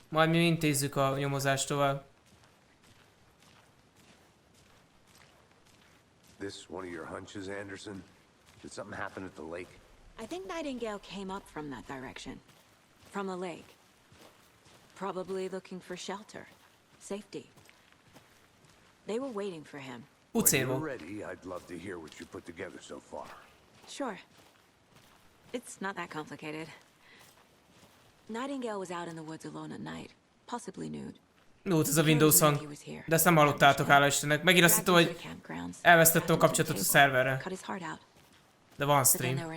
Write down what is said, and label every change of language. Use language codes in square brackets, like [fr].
[hu] Majd mi intézzük a nyomozást tovább. [en] This one of your hunches, Anderson? Did something happen at the lake? I think Nightingale came up from that direction. From the lake. Probably looking for shelter. Safety. They were waiting for him. When you're ready, I'd love to hear what you put together so far. Sure. It's not that complicated. Nightingale was out in the woods alone at night. Possibly nude. [hu] Jó, ez a Windows hang. De ezt nem hallottátok, hála Istennek. Megint azt hittem, hogy elvesztettem a kapcsolatot a szerverre. De van stream.